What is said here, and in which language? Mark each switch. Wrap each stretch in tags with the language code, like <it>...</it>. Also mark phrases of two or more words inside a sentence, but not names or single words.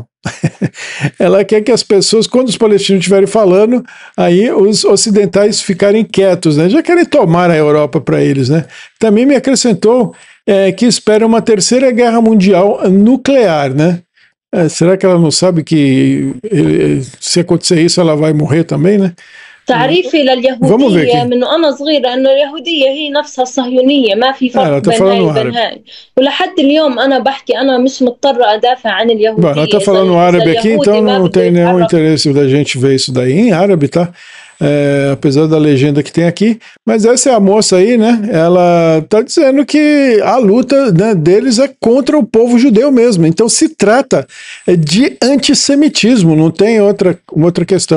<pt>Ela quer que as pessoas, quando os palestinos estiverem falando, aí os ocidentais ficarem quietos, né? Já querem tomar a Europa para eles, né? Também me acrescentou que espera uma terceira guerra mundial nuclear, né? Será que ela não sabe que se acontecer isso ela vai morrer também, né?</pt> <ar>تعريفي لليهودية من أنا صغيرة إنه اليهودية هي نفسها الصهيونية ما في فرق بين هاي وبين هاي ولحد اليوم أنا بحكي أنا مش مضطرة أدافع عن اليهودية.</ar> <pt>Ela está falando árabe aqui, então não tem nenhum interesse da gente ver isso daí em árabe, tá? Apesar da legenda que tem aqui, mas essa é a moça aí, né? Ela está dizendo que a luta, né, deles é contra o povo judeu mesmo. Então se trata de antissemitismo, não tem outra questão.</pt>